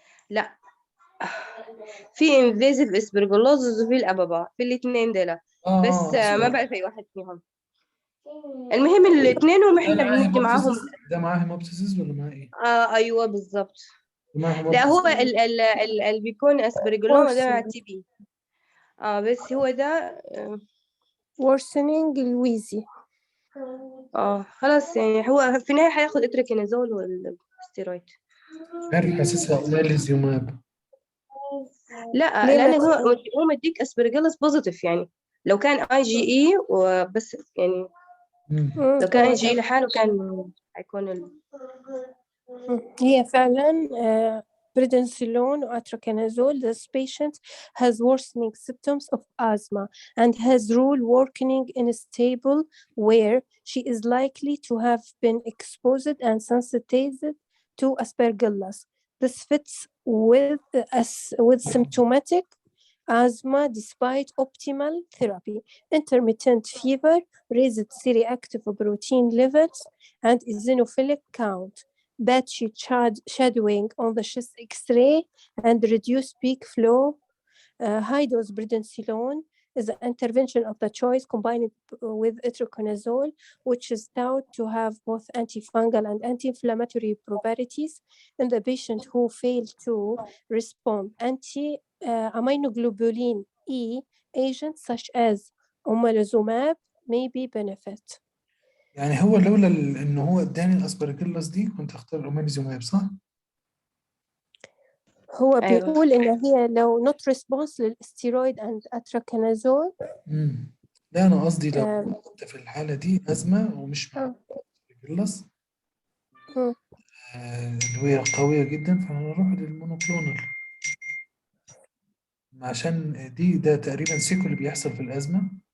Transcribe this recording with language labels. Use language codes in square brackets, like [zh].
[ar] لا، في انفيزيف اسبرجلوزس وفي الأببة، في الاثنين دول. بس ما بعرف أي واحد فيهم. المهم الاثنين ومحنا بندي معاهم. ده معاه هيموبتسيس ولا معاه ايه؟ ايوه بالضبط. لا هو اللي بيكون اسبرجلوما ده مع تي بي. بس هو ده worsening الويزي. خلاص يعني هو في النهاية هياخد اتريكينازول والستيرويد. عارف حاسسها أوماليزوماب. لا ليه لأن ما هو مديك أسبرجيلس بوزيتيف يعني. لو كان IgE وبس يعني، لو كان هو IgE لحاله كان هيكون هي فعلا [en] prednisolone or atraconazole. This patient has worsening symptoms of asthma and has rule working in a stable where she is likely to have been exposed and sensitized to aspergillus. This fits with symptomatic asthma despite optimal therapy, intermittent fever, raised C-reactive protein levels, and eosinophilic count. Patchy shadowing on the chest X-ray and reduced peak flow. High-dose prednisolone is the intervention of the choice combined with itraconazole, which is thought to have both antifungal and anti-inflammatory properties in the patient who fail to respond. Anti-immunoglobulin E agents such as OMALIZUMAB may be benefit. [ar] يعني هو لولا ان هو اداني الاسبرجيلس دي كنت اختار الأوماليزوماب صح؟ هو أيوة. بيقول إن هي لو [en] not response [ar] للستيرويد and atraconazole. لا انا قصدي لو كنت في الحالة دي أزمة ومش مع الاسبرجيلس اللي هي قوية جدا، فهنروح للمونوكلونال عشان ده تقريبا سيكو اللي بيحصل في الأزمة.